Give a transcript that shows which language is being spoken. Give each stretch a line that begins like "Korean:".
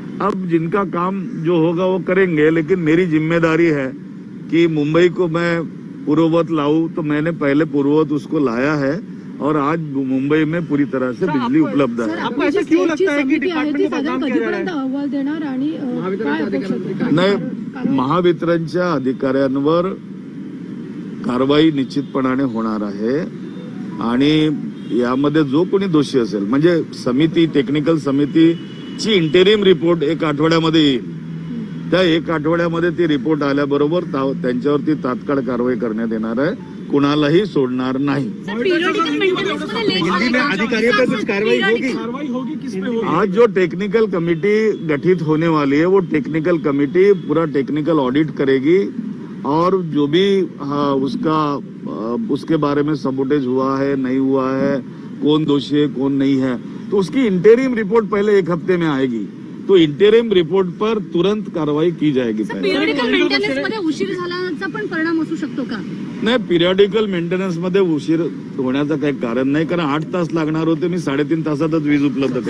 Hindi: अब जिनका काम जो होगा वो करेंगे, लेकिन मेरी जिम्मेदारी है कि मुंबई को मैं पूर्ववत लाऊं. तो मैंने पहले पूर्ववत उसको लाया है और आज मुंबई में पूरी तरह से बिजली उपलब्ध है. आपको ऐसा क्यों लगता है कि डिपार्टमेंट को बदनाम किया जा रहा है?
Marathi: अहवाल देणार आणि नाही, महावितरणच्या अधिकाऱ्यांवर कारवाई निश्चितपणाने होणार आहे आणि यामध्ये जो कोणी दोषी असेल, म्हणजे समिती, टेक्निकल समितीची इंटेरिम रिपोर्ट 1 आठवड्यामध्ये येईल. त्या 1 आठवड्यामध्ये ती रिपोर्ट आल्याबरोबर त्यांच्यावरती तात्काळ कारवाई करण्यात येणार आहे, कुणालाही सोडणार नाही.
Hindi: हिंदी में अधिकारियों पर कुछ कार्रवाई होगी किस पे होगी? आज जो टेक्निकल कमेटी गठित होने वाली है वो टेक्निकल कमेटी पूरा टेक्निकल ऑडिट करेगी, और जो भी उसके बारे में सबोटेज हुआ है नहीं हुआ है, कौन दोषी है कौन नहीं है, तो उसकी इंटरिम रिपोर्ट पहले 1 हफ्ते में आएगी. तो इंटरिम रिपोर्ट पर तुरंत कार्रवाई की जाएगी साहेब.
Marathi: पिरियडिकल मेंटेनन्स मध्ये उशीर झाल्याचा पण परिणाम असू शकतो का? नाही, पिरियडिकल मेंटेनन्स मध्ये उशीर होण्याचं काही कारण नाही, कारण 8 तास लागणार होते, मी 3.5 तासातच वीज उपलब्ध करतो.